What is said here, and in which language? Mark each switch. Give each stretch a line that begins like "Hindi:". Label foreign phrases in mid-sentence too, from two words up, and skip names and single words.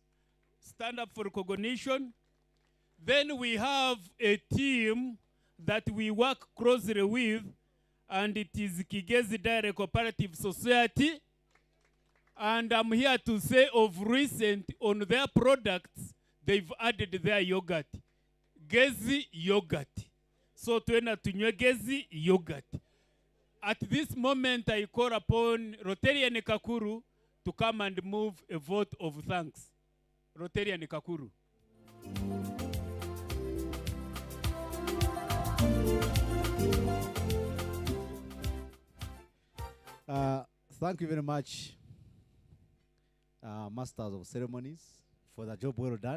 English: Stand up for recognition. Then we have a team that we work closely with, and it is Kigezi Direct Cooperative Society. And I'm here to say of recent, on their products, they've added their yogurt. Gezi yogurt. So
Chiga: tuena tunywe
English: Gezi yogurt. At this moment, I call upon Rotarian Kakuru to come and move a vote of thanks. Rotarian Kakuru. Thank you very much, Masters of Ceremonies, for the job well done.